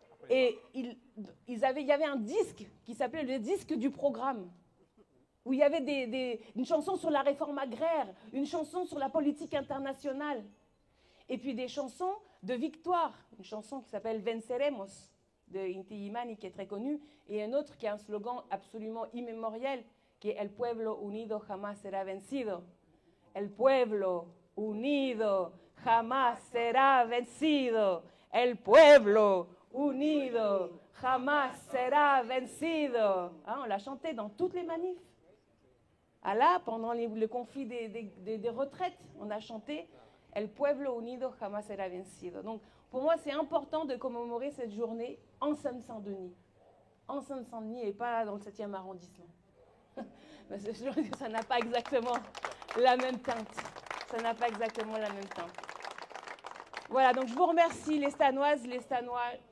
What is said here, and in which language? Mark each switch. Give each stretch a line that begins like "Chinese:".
French: Et il y avait un disque qui s'appelait le disque du programme, où il y avait une chanson sur la réforme agraire, une chanson sur la politique internationale, et puis des chansons de victoire, une chanson qui s'appelle Venceremos, de Inti Illimani, qui est très connue, et un autre qui a un slogan absolument immémorial, qui est
Spanish: El pueblo unido jamás será vencido. El pueblo unido jamás será vencido. El pueblo unido jamás será vencido.
French: Hein, on l'a chanté dans toutes les manifs. Ah là, pendant le conflit des retraites, on a chanté
Spanish: El pueblo unido jamás será vencido.
French: Donc, pour moi, c'est important de commémorer cette journée en Seine-Saint-Denis. En Seine-Saint-Denis et pas dans le 7e arrondissement. Parce que ça n'a pas exactement la même teinte. Ça n'a pas exactement la même teinte. Voilà, donc je vous remercie, les Stanoises, les Stanois.